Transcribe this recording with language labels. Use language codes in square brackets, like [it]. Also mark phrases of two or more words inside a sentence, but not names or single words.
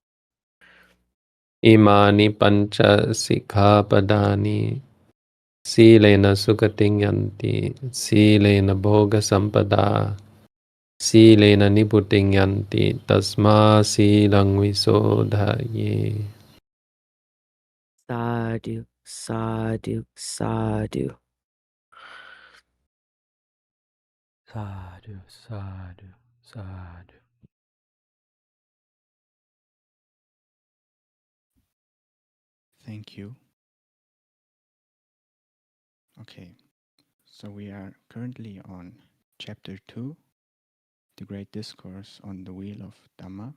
[pi] Imani pancha sikkhapadani sīlena sugating yanti, sīlena bhoga sampada, sīlena nibbutiṃ yanti, tasmā sīlaṃ visodhaye. Sadhu, sadhu, sadhu. Sadhu, sadhu, sadhu. [en] Thank you. Okay, so we are currently on Chapter 2, the Great Discourse on the Wheel of Dhamma.